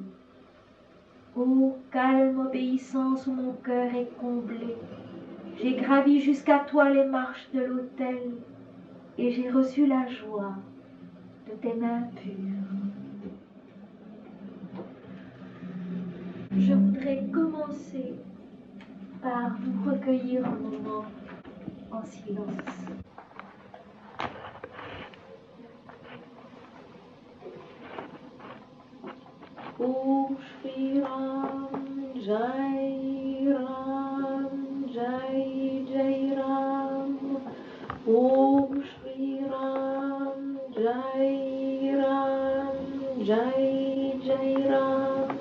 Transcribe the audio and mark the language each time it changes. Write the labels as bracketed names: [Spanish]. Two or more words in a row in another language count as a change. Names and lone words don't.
[French] Ô calme obéissance où mon cœur est comblé, j'ai gravi jusqu'à toi les marches de l'autel, et j'ai reçu la joie de tes mains pures. Je voudrais commencer par vous recueillir un moment en silence. [Sanskrit] Om Shri Ram, Jai Ram, Jai Jai Ram. Om Shri Ram, Jai Ram, Jai Jai Ram.